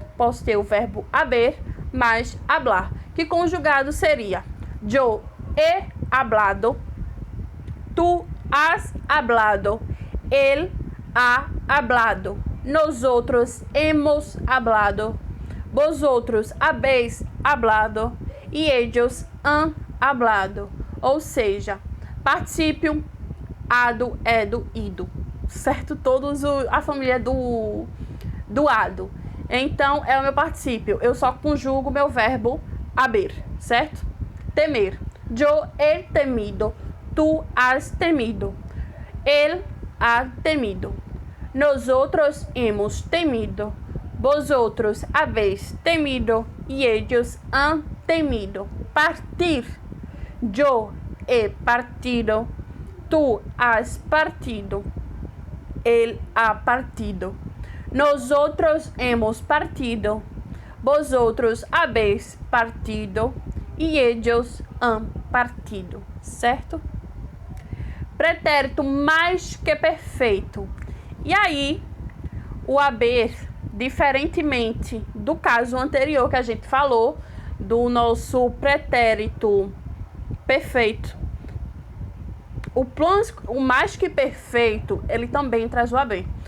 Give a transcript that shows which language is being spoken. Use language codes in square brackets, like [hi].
[pt] Posso ter o verbo haber mais hablar, que conjugado seria [es] yo he hablado, tú has hablado, él ha hablado, nosotros hemos hablado, vosotros habéis hablado e ellos han hablado. [pt] Ou seja, particípio, ado, edo, ido, certo? A família do ado. Então, é o meu particípio. Eu só conjugo meu verbo haber, certo? [es] Temer. Yo he temido. Tu has temido. Él ha temido. Nosotros hemos temido. Vosotros habéis temido. Y ellos han temido. Partir. Yo he partido. Tú has partido. Él ha partido. Nosotros hemos partido, vosotros habéis partido e ellos han partido, certo? [pt] Pretérito mais que perfeito. E aí, o haber, diferentemente do caso anterior que a gente falou, do nosso pretérito perfeito, o mais que perfeito, ele também traz o haber.